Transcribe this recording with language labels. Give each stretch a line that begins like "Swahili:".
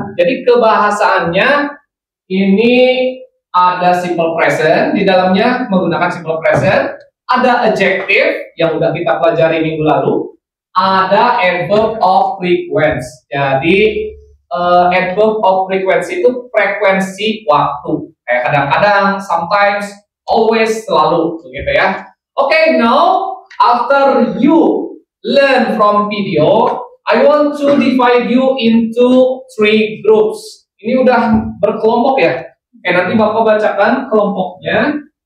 Indonesian: Jadi kebahasaannya ini ada simple present di dalamnya menggunakan simple present. Ada adjective yang udah kita pelajari minggu lalu. Ada adverb of frequency. Jadi adverb of frequency itu frekuensi waktu. Kayak kadang-kadang, sometimes, always, selalu, begitu ya.
English: Okay, now after you learn from video, I want to divide you into 3 groups.
Indonesian: Ini udah berkelompok ya. Nanti Bapak bacakan kelompoknya.